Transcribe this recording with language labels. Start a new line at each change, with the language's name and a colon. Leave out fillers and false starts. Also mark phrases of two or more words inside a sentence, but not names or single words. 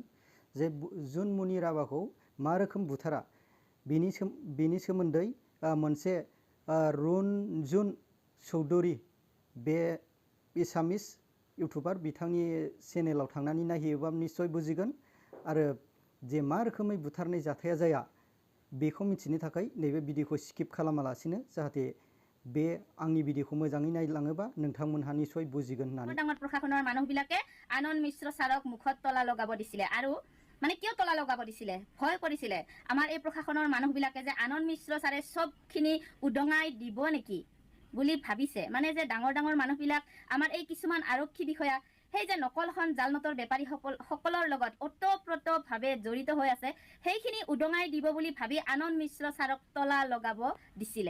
Bodo: जे जन्मनि राभाखौ मा रोखोम बुथारा बिनि सोमोन्दै मोनसे रन्जुन चौधरी बे एसामिस इउटुबार बिथांनि चेनेलाव थांनानै नायहैयोबा निश्चय बुजिगोन आरो जे मा रोखोमै बुथारनाय जाथाया जाया बेखौ मिथिनो थाखाय नैबे भिडिअखौ स्किप खालामालासिनो जाहाथे बे आंनि भिडिअखौ मोजाङै नायलाङोबा नोंथांमोनहा निश्चय बुजिगोन होननानै।
Assamese: ডাঙৰ প্ৰশাসনৰ মানুহবিলাকে আনন্দ মিশ্ৰ ছাৰক মুখত তলা লগাব দিছিলে, আৰু মানে কিয় তলা লগাব দিছিলে, ভয় কৰিছিলে আমাৰ এই প্ৰশাসনৰ মানুহবিলাকে যে আনন্দ মিশ্ৰ ছাৰে চবখিনি উদঙাই দিব নেকি বুলি ভাবিছে। মানে যে ডাঙৰ ডাঙৰ মানুহবিলাক আমাৰ এই কিছুমান আৰক্ষী বিষয়া সেই যে নকলখন জালনোটৰ বেপাৰীসকলৰ লগত ওতঃপ্ৰোতভাৱে জড়িত হৈ আছে সেইখিনি উদঙাই দিব বুলি ভাবি আনন্দ মিশ্ৰ ছাৰক তলা লগাব দিছিলে।